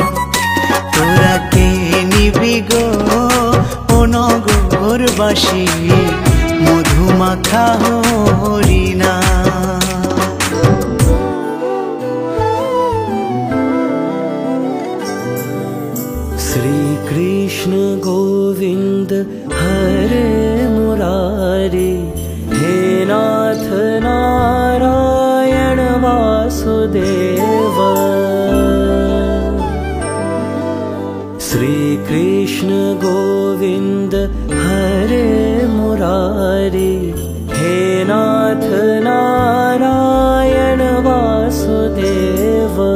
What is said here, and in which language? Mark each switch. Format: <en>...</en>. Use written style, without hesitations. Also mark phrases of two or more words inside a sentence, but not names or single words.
<bn>তোরা কে নিবি গো ও নগরবাসী মধুমাখা হরিনাম।</bn> <sa>শ্রী কৃষ্ণ গোবিন্দ হরে মুরারি, हे नाथ नारायण वासुदेव। श्री कृष्ण गोविंद हरे मुरारी, हे नाथ नारायण वासुदेव।</sa>